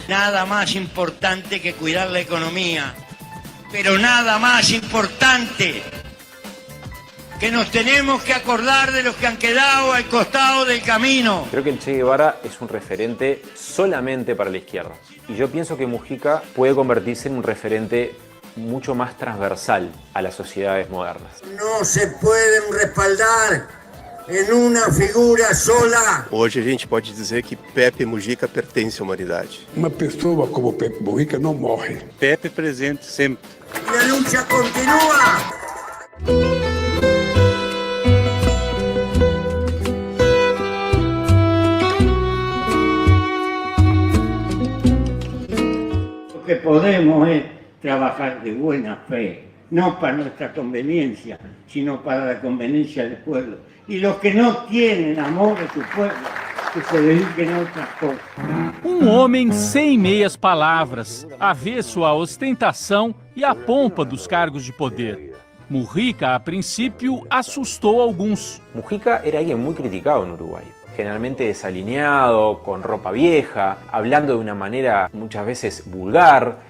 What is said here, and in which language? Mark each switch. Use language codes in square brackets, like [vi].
[es] Nada más importante que cuidar la economía, pero nada más importante que nos tenemos que acordar de los que han quedado al costado del camino. Creo que el Che Guevara es un referente solamente para la izquierda. Y yo pienso que Mujica puede convertirse en un referente mucho más transversal a las sociedades modernas. No se pueden respaldar en una figura sola. [pt] Hoje a gente pode dizer que Pepe Mujica pertence à humanidade. Uma pessoa como Pepe Mujica não morre. Pepe presente sempre. [es] Y la lucha continúa. Lo que podemos es trabajar de buena fe, no para nuestra conveniencia, sino para la conveniencia del pueblo. Y los que no tienen amor a su pueblo, que se dediquen a otras cosas. [pt] Homem sem meias palavras, avesso à ostentação e à pompa dos cargos de poder. Mujica, a princípio, assustou alguns. [es] Mujica era alguien muy criticado en Uruguay. Generalmente desalineado, con ropa vieja, hablando de una manera muchas veces vulgar.